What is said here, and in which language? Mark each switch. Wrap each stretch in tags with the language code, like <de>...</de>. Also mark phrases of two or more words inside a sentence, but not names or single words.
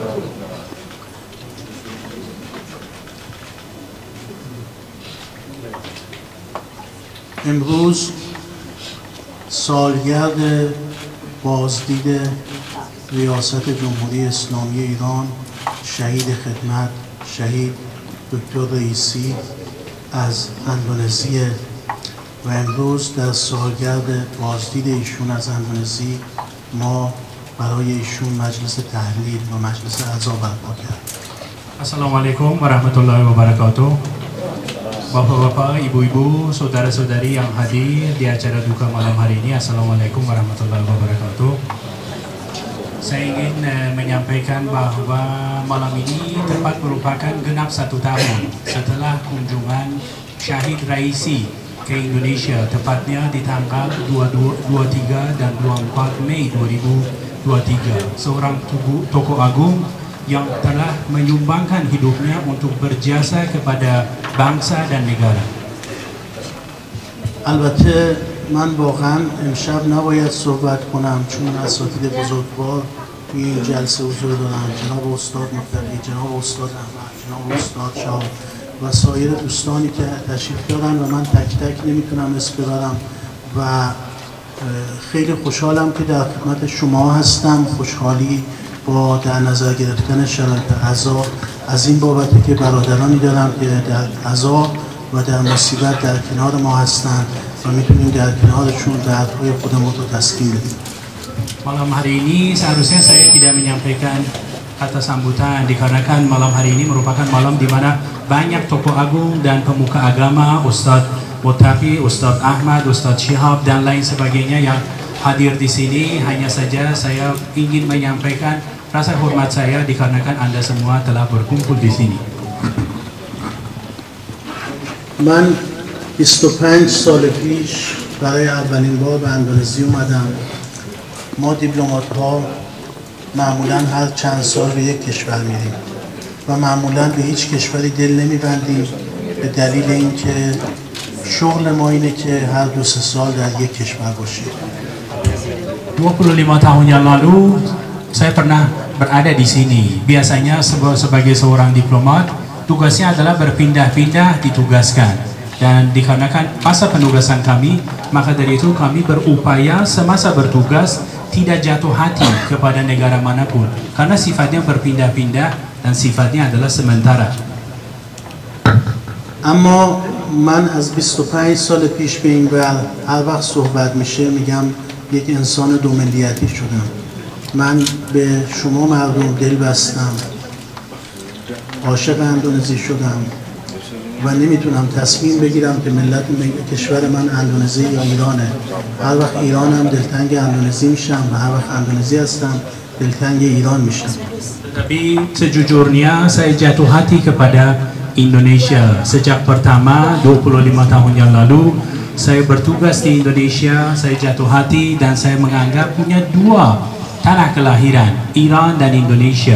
<fa>امروز سالگرد بازدید ریاست جمهوری اسلامی ایران شهید خدمت شهید دکتر رئیسی از اندونزی و امروز در سالگرد بازدید ایشون از اندونزی ما برای ایشون مجلس تحلیل و مجلس عزا برپا کردیم.</fa> <ar>السلام عليكم ورحمة الله وبركاته.</ar> <id>Bapak-bapak, ibu-ibu, saudara-saudari yang hadir di acara duka malam hari ini,</id> <ar>السلام عليكم ورحمة الله وبركاته.</ar> <id>Saya ingin menyampaikan bahwa malam ini tepat merupakan genap 1 tahun setelah kunjungan Syahid Raisi ke Indonesia, tepatnya di tanggal 23 dan 24 Mei 2023. Seorang tokoh agung yang telah menyumbangkan hidupnya untuk berjasa kepada bangsa dan negara.</id> <fa>البته من واقعا امشب نباید صحبت کنم چون اساتید بزرگوار توی این جلسه حضور دارن، جناب استاد مفتقی، جناب استاد احمد، جناب استاد شاه و سایر دوستانی که تشریف دارن و من تک تک نمیتونم اسم ببرم و خیلی خوشحالم که در خدمت شما هستم. خوشحالی با در نظر گرفتن شرایط عزا از این بابته که برادرانی دارم که در عزا و در مصیبت در کنار ما هستند و میتونیم در کنارشون دردهای خودمون رو تسکین بدیم.</fa> <id>Malam hari ini seharusnya saya tidak menyampaikan kata sambutan dikarenakan malam hari ini merupakan malam di mana banyak tokoh agung dan pemuka agama, Ustadz Muttaqi, Ustadz Ahmad, Ustadz Syihab dan lain sebagainya yang hadir di sini. Hanya saja saya ingin menyampaikan rasa hormat saya dikarenakan Anda semua telah berkumpul di sini.</id> <fa>من 25 سال پیش برای اولین بار به اندونزی اومدم. ما دیپلمات ها معمولا هر چند سال به یک کشور میریم و معمولا به هیچ کشوری دل نمیبندیم به دلیل اینکه شغل ما اینه که هر 2-3 سال در یک کشور باشیم.</fa> <id>25 tahun yang lalu saya pernah berada di sini. Biasanya sebagai seorang diplomat tugasnya adalah berpindah-pindah ditugaskan, dan dikarenakan masa penugasan kami, maka dari itu kami berupaya semasa bertugas tidak jatuh hati kepada negara manapun karena sifatnya berpindah-pindah dan sifatnya adalah sementara.</id> <fa>اما من از 25 سال پیش به این ور هر وقت صحبت میشه میگم یک انسان دوملیتی شدم. من به شما مردم دل بستم، عاشق اندونزی شدم و نمیتونم تصمیم بگیرم که ملت کشور من اندونزی یا ایرانه. هر وقت ایرانم دلتنگ اندونزی میشم و هر وقت اندونزی هستم دلتنگ ایران میشم.</fa> <id>Tapi sejujurnya saya jatuh hati kepada Indonesia. Sejak pertama 25 tahun yang lalu saya bertugas di Indonesia, saya jatuh hati dan saya menganggap punya dua tanah kelahiran, Iran dan Indonesia.</id>